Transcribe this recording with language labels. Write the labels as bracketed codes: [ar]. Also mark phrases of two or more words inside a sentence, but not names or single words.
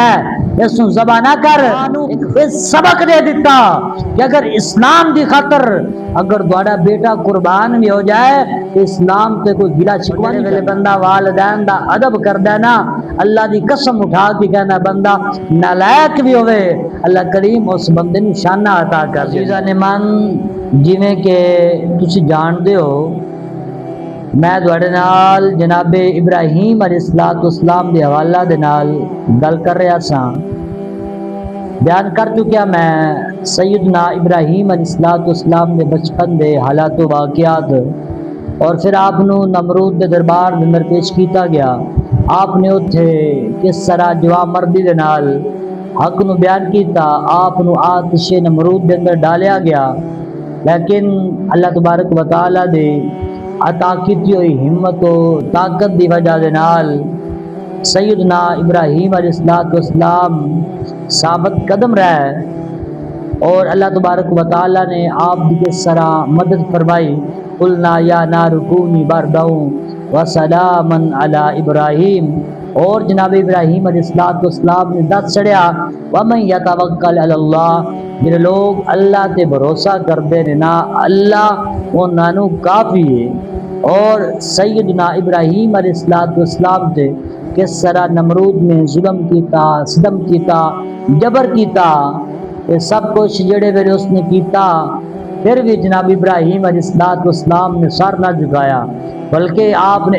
[pa] آئے اس نو ذبح نہ کر ایک سبق دے دیتا کہ اگر اسلام دی خاطر اگر تہاڈا بیٹا قربان بھی ہو جائے تو اسلام تے کوئی گلا شکوہ نہیں کرے بندہ والدین دا ادب کردا ہے نا اللہ دی قسم اٹھا کے کہنا بندہ نالائق بھی ہوئے اللہ کریم اس بندے نو شانہ عطا کر دے عزیزاں من جویں کہ تسی جاندے ہو میں تواڈے نال جناب ابراہیم علیہ السلام دے حوالہ دے نال گل کر رہا سا بیان کر چکیا میں سیدنا ابراہیم علیہ السلام دے بچپن دے حالات و واقعات اور پھر آپ نو نمرود دے دربار دے اندر پیش کیتا گیا آپ نے اتھے کس طرح جوان مردی دے نال حق نو بیان کیتا آپ نو آتش نمرود دے اندر ڈالیا گیا لیکن اللہ تبارک و تعالی دے عطا کیتی ہوئی ہمت و طاقت دی وجہ دے نال سیدنا ابراہیم علیہ السلام ثابت قدم رہے اور اللہ تبارک و تعالی نے آپ کی کس طرح مدد فرمائی [ar] قلنا یا نار کونی بردا وسلاما علی ابراہیم [pa] اور جناب ابراہیم علیہ السلام نے دس چڑھیا [ar] ومن یتوکل علی اللہ [pa] جن لوگ اللہ تے بھروسہ کرتے ہیں نا اللہ انہاں نو کافی ہے اور سیدنا ابراہیم علیہ السلام تے کس طرح نمرود نے ظلم کیتا ستم کیتا جبر کیتا یہ سب کچھ جڑے ویلے اس نے کیتا پھر بھی جناب ابراہیم علیہ السلام نے سر نہ جھکایا بلکہ آپ نے